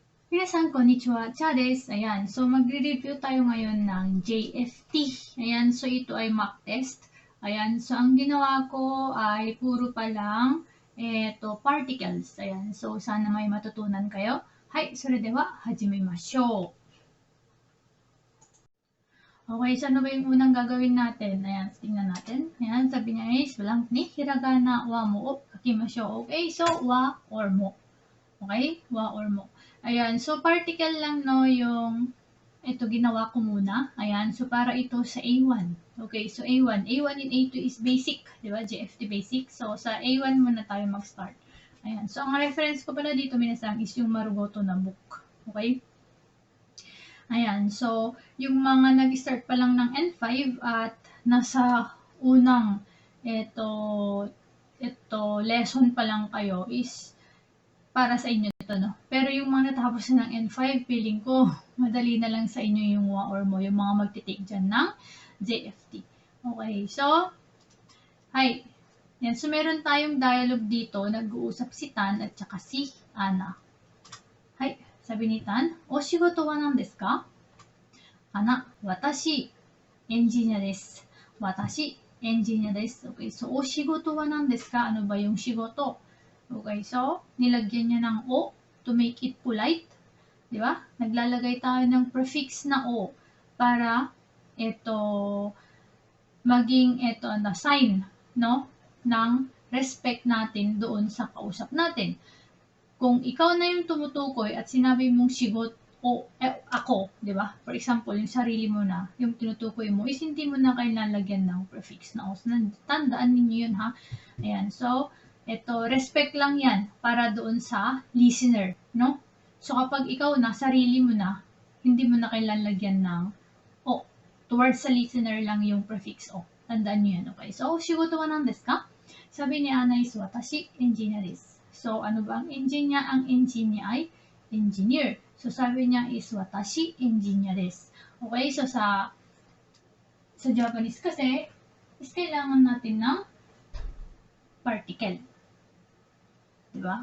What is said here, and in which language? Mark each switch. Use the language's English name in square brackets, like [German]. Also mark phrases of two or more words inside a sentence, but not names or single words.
[Japanese] みなさん、こんにちは. Cha desu. [Filipino] Ayan. So, magre-review tayo ngayon ng JFT. Ayan. So, ito ay mock test. Ayan. So, ang ginawa ko ay puro pa lang particles. Ayan. So, sana may matutunan kayo. [Japanese] Hai, それでは始めましょう. [Filipino] Okay, so ano ba yung unang gagawin natin? Ayan, tingnan natin. Ayan, sabi niya is, [Japanese] blank に ひらがな は も を 書きましょう. [English] Okay, so wa or mo. Okay, wa or mo. [Filipino] Ayan, so particle lang no yung ito ginawa ko muna. Ayan, so para ito sa A1. Okay, so A1. [English] A1 and A2 is basic, [Filipino] di ba? JFT basic. So sa A1 muna tayo mag-start. Ayan, so ang reference ko pala dito minasang is yung Marugoto na book. Okay? Ayan, so yung mga nag-start pa lang ng N5 at nasa unang ito lesson pa lang kayo is para sa inyo ito, no? Pero yung mga natapos na ng N5, feeling ko madali na lang sa inyo yung [English] wa or mo, [Filipino] yung mga magtitake dyan ng JFT. [English] Okay, so hi. [Filipino] Yan, so meron tayong dialogue dito, nag-uusap si Tan at saka si Ana. Hi. Sabi ni Tan, [Japanese] "お仕事は何ですか?" Ana, "Watashi, engineer desu." Watashi, engineer desu. [English] Okay, so [Japanese] お仕事は何ですか? [Filipino] Ano ba yung shigoto? Okay, so nilagyan niya ng o [English] to make it polite. [Filipino] Di ba? Naglalagay tayo ng prefix na o para ito maging ito na sign, no? Ng respect natin doon sa kausap natin. Kung ikaw na yung tumutukoy at sinabi mong shigot o ako, di ba? For example, yung sarili mo na, yung tinutukoy mo, is hindi mo na kailangan lagyan ng prefix na o. So, tandaan ninyo yun, ha? Ayan, so, ito, respect lang yan para doon sa listener, no? So, kapag ikaw na, sarili mo na, hindi mo na kailangan lagyan ng o. Towards sa listener lang yung prefix o. Tandaan nyo yan, okay? So, [Japanese] 仕事は何ですか? [Filipino] Sabi ni Ana is, [Japanese] "Watashi, engineer desu." [Filipino] So, ano ba ang engine niya? Ang engine niya ay engineer. So, sabi niya is, [Japanese] "Watashi, engineer desu." [Filipino] Okay, so sa Japanese kasi, is kailangan natin ng particle. Diba?